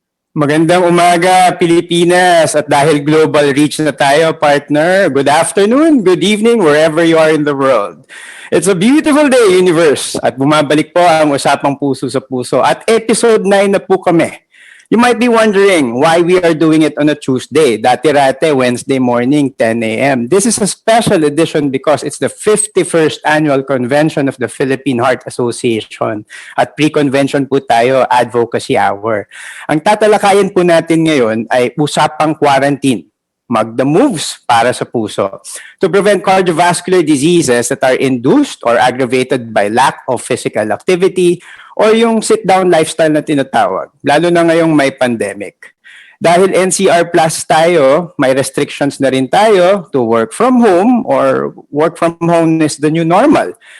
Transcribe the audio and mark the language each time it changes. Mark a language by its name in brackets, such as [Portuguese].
[Filipino] Magandang umaga, Pilipinas. At dahil global reach na tayo, [English] partner, good afternoon, good evening, wherever you are in the world. It's a beautiful day, universe. [Filipino] At bumabalik po ang Usapang Puso sa Puso. At episode 9 na po kami. [English] You might be wondering why we are doing it on a Tuesday. [Filipino] Dati-rate, [English] Wednesday morning, 10 a.m. This is a special edition because it's the 51st annual convention of the Philippine Heart Association. [Filipino] At pre-convention po tayo, Advocacy Hour. Ang tatalakayin po natin ngayon ay Usapang Quarantine. Mag-DaMoves para sa puso. [English] To prevent cardiovascular diseases that are induced or aggravated by lack of physical activity or [Filipino] yung sit-down lifestyle na tinatawag, lalo na ngayong may pandemic. Dahil NCR Plus tayo, may restrictions na rin tayo [English] to work from home or work from home is the new normal.